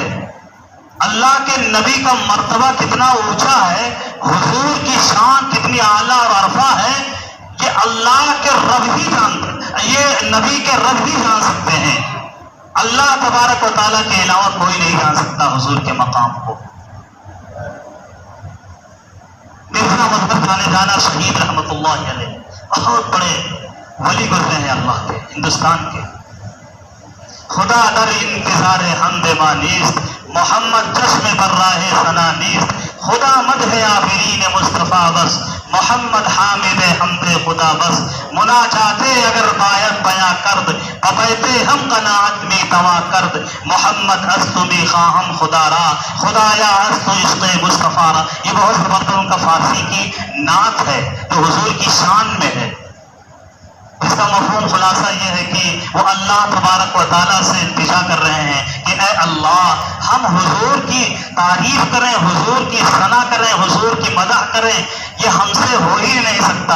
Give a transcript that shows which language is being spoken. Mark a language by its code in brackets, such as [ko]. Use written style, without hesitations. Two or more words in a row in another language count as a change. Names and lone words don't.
[ur] اللہ کے نبی کا مرتبہ کتنا اونچا ہے، حضور کی شان کتنی اعلیٰ اور عرفہ ہے اللہ کے رب ہی یہ نبی کے رب ہی جان سکتے ہیں. اللہ تبارک و تعالیٰ کے علاوہ کوئی نہیں جان سکتا حضور کے مقام کو. مرزا مظفر جانے جانا شہید رحمت اللہ علیہ بہت بڑے ولی گزرے ہیں اللہ کے، ہندوستان کے. [fa] خدا در انتظار حمد ما نیست، محمد چشم بر راہ ثنا نیست. خدا مدح آفرین مصطفیٰ بس، محمد حامد حمد خدا بس. مناجاتے اگر باید بیاں کرد، ببیتے ہم قناعت می توا کرد. محمد استو می خواہم خدا را، خدایا استو عشق مصطفیٰ را. [ur] یہ بہت زبردست ان کا فارسی کی نعت ہے جو حضور کی شان میں ہے. اس کا مفہوم خلاصہ یہ ہے کہ وہ اللہ تبارک و تعالیٰ سے التجا کر رہے ہیں کہ اے اللہ ہم حضور کی تعریف کریں، حضور کی ثنا کریں، حضور کی مدح کریں، یہ ہم سے ہو ہی نہیں سکتا.